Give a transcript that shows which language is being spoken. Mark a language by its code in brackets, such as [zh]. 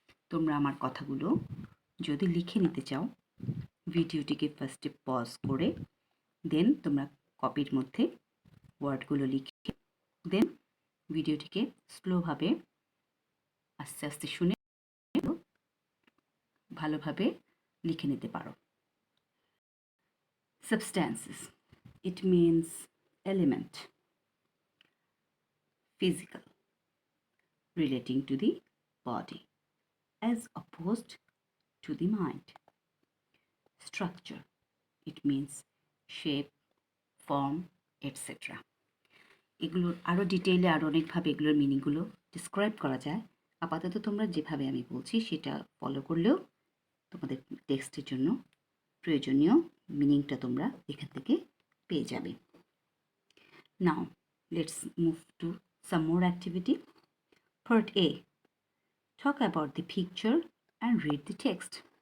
[bn] তোমরা আমার কথাগুলো যদি লিখে নিতে চাও, ভিডিওটিকে ফার্স্টে পজ করে দেন তোমরা কপির মধ্যে ওয়ার্ডগুলো লিখে দেন ভিডিওটিকে স্লোভাবে আস্তে আস্তে শুনে ভালোভাবে লিখে নিতে পারো। [en] Substances, it means element, physical, relating to the body as opposed to the mind. Structure, it means shape, form, etc. [bn] এগুলোর আরও ডিটেইলে আরও অনেকভাবে এগুলোর মিনিংগুলো ডিসক্রাইব করা যায়। আপাতত তোমরা যেভাবে আমি বলছি সেটা ফলো করলেও তোমাদের টেক্সটের জন্য প্রয়োজনীয় মিনিংটা তোমরা এখান থেকে পেয়ে যাবে। [en] Now let's move to some more activity. Part A, talk about the picture and read the text.